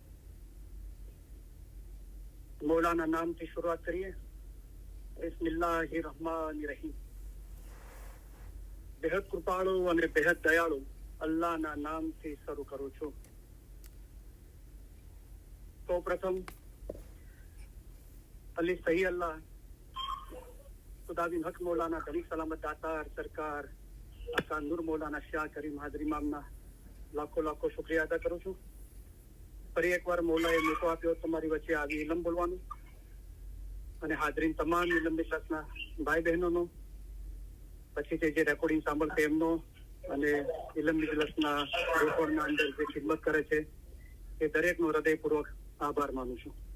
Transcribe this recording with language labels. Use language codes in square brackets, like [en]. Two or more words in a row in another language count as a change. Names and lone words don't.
[hi] मौलाना नाम की शुरुआत करिए [gu] बिस्मिल्लाहिर्रहमानिर्रहीम બેહદ કૃપાળુ અને બેહદ દયાળુ અલ્લાહના નામથી શરૂ કરું છું તો પ્રથમ અલી સહી અલ્લાહ ખુદાબિન હક મૌલાના ઘણી સલામત દાતાર સરકાર આકા નૂર મૌલાના શાહ કરીમ હાજરી મામના લાખો લાખો શુક્રિયા અદા કરું છું ફરી એકવાર મૌલાએ મોકો આપ્યો તમારી વચ્ચે આવી ઇલમ બોલવાનું અને હાજરીન તમામ ઇલમ બિસ્લાસના ભાઈ બહેનોનો પછી જે રેકોર્ડિંગ સાંભળશે એમનો અને ઇલમ બિસ્લાસના રેકોર્ડના અંદર જે ખિદમત કરે છે એ દરેકનો હૃદયપૂર્વક આભાર માનું છું